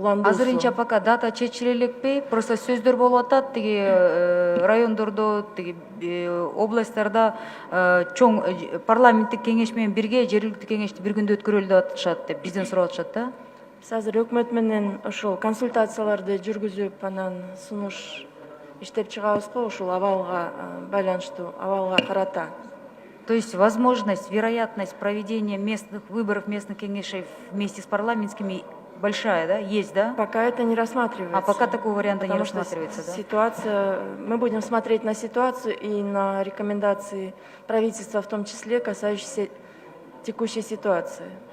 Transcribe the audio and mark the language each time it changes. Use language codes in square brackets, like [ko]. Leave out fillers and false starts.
[ky] Азырынча пока дата чечиле элекпи? Просто сөздөр болуп атат, тиги райондордо, тиги областтарда чоң парламенттик кеңеш менен бирге жергиликтүү кеңешти бир күндө өткөрөлү деп атышат деп бизден сурап атышат да. Биз азыр өкмөт менен ошол консультацияларды жүргүзүп, анан сунуш иштеп чыгабыз го, ушул абалга байланыштуу, абалга карата. [ru] То есть возможность, вероятность проведения местных выборов, местных кеңешей вместе с парламентскими большая, да? Есть, да? Пока это не рассматривается. А пока такого варианта не Потому что рассматривается, да? Ситуация, мы будем смотреть на ситуацию и на рекомендации правительства, в том числе касающиеся текущей ситуации.